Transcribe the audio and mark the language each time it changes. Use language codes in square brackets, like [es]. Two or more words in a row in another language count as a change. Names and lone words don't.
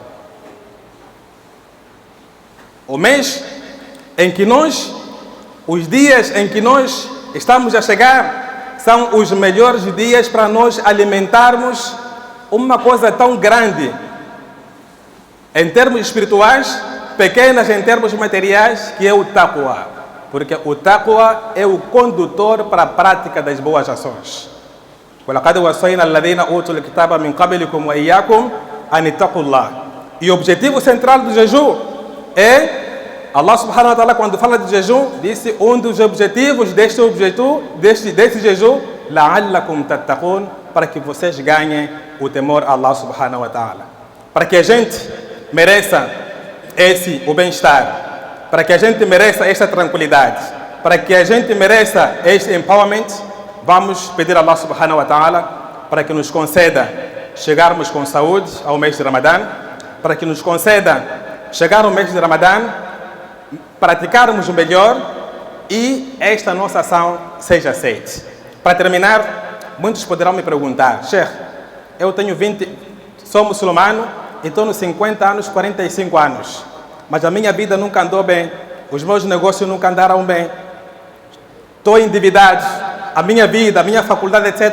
[pt] O mês em que os dias em que nós estamos a chegar, são os melhores dias para nós alimentarmos uma coisa tão grande, em termos espirituais, pequenas em termos materiais, que é o taqwa. Porque o taqwa é o condutor para a prática das boas ações. [ar] وَلَقَدْ وَصَّيْنَا الَّذِينَ أُوتُوا الْكِتَابَ مِنْ قَبْلِكُمْ وَإِيَّاكُمْ أَنِ اتَّقُوا اللَّهَ. [pt] E o objetivo central do jejum é, [ar] الله سبحانه وتعالى, [pt] quando fala de jejum, disse um dos objetivos desse jejum, [ar] لَعَلَّكُمْ تَتَّقُونَ, [pt] para que vocês ganhem o temor a [ar] الله سبحانه وتعالى. [pt] Para que a gente mereça o bem-estar, para que a gente mereça esta tranquilidade, para que a gente mereça este empowerment, vamos pedir a [ar] الله سبحانه وتعالى [pt] para que nos conceda chegarmos com saúde ao mês de Ramadã, para que nos conceda chegar ao mês de Ramadã, praticarmos o melhor e esta nossa ação seja aceita. Para terminar, muitos poderão me perguntar: Sheikh, eu tenho sou muçulmano e estou nos 50 anos, 45 anos, mas a minha vida nunca andou bem, os meus negócios nunca andaram bem, estou endividado, a minha vida, a minha faculdade, etc.